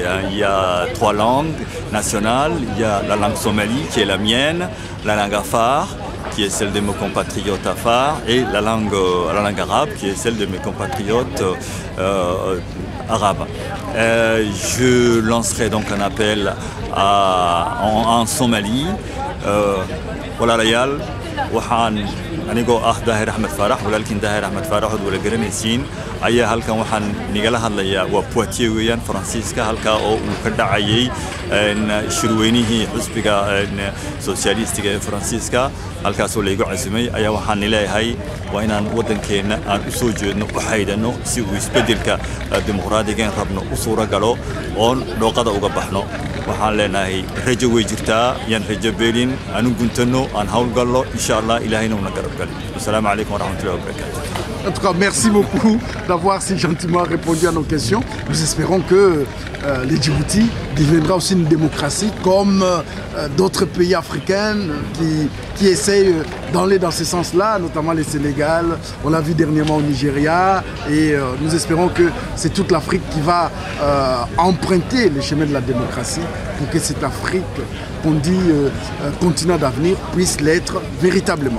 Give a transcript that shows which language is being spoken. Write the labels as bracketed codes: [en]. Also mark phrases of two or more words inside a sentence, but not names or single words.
[fr] Il y a 3 langues nationales. Il y a la langue somali qui est la mienne, la langue afar qui est celle de mes compatriotes afar et la langue arabe qui est celle de mes compatriotes arabes. Je lancerai donc un appel en Somalie. Voilà layal. [so] waxaan anigoo Daahir Ahmed Faarax walaalkiin Daahir Ahmed Faarax oo wala garanaysiin ayaa halkan waxaan nigala hadlayaa waa Poitiers weeyaan Faransiiska halka oo uu ka dhacayay shirweynihii xisbiga sosialistiga ee Faransiiska halkaas oo laygu casuumay ayaa waxaan leeyahay waa inaan wadankeena aan u soo jeedno u xaydano si uu isbedelka dimuqraadiga rabno u suura galo oo dhooqada uga baxno waxaan leenahay rajo way jirtaa yaan rajo beelin aanu guntano aan hawl gallo inshallah ilaahayna una garab gal. [ar] السلام عليكم ورحمة الله وبركاته. [fr] En tout cas, merci beaucoup d'avoir si gentiment répondu à nos questions. Nous espérons que les Djibouti deviendra aussi une démocratie comme d'autres pays africains qui essayent d'aller dans ce sens-là, notamment les Sénégal. On l'a vu dernièrement au Nigeria et nous espérons que c'est toute l'Afrique qui va emprunter le chemin de la démocratie pour que cette Afrique qu'on dit continent d'avenir puisse l'être véritablement.